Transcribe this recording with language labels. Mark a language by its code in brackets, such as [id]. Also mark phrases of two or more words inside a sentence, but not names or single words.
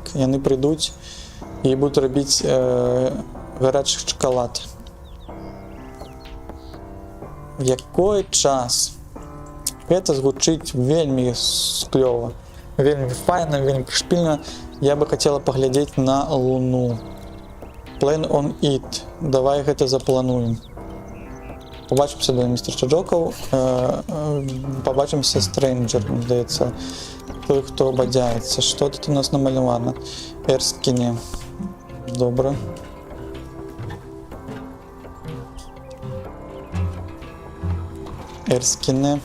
[be] Яны прыйдуць і будуць рабіць гарачы шакалад. Якой час? Гэта згучыць вельмі клёва, вельмі файна, вельмі прышпільна. Я бы хацела паглядзець на луну. [en] Plan on it. [be] Давай гэта заплануем. [uk] Побачимся, да, містер Чаджоков. Побачимся, Стрэнджер, здаецца. [be] Той, хто бадзяецца. Што тут у нас намалявана? Erskine. Добра. Erskine.